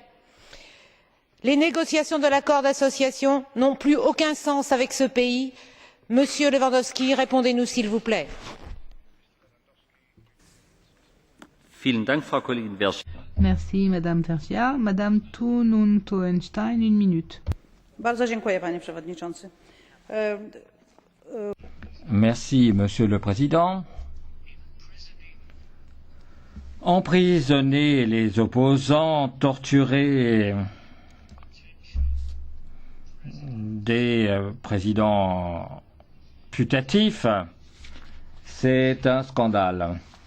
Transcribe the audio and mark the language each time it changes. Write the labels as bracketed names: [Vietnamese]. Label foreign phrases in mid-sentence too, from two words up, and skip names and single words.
[French] Les négociations de l'accord d'association n'ont plus aucun sens avec ce pays. Monsieur Lewandowski, répondez-nous s'il vous plaît. Merci, Madame Vergia. Madame Thun und Hohenstein, une minute. [Polish] Bardzo dziękuję, panie przewodniczący. [French] Merci, Monsieur le Président. Emprisonner les opposants, torturer des présidents putatifs, c'est un scandale.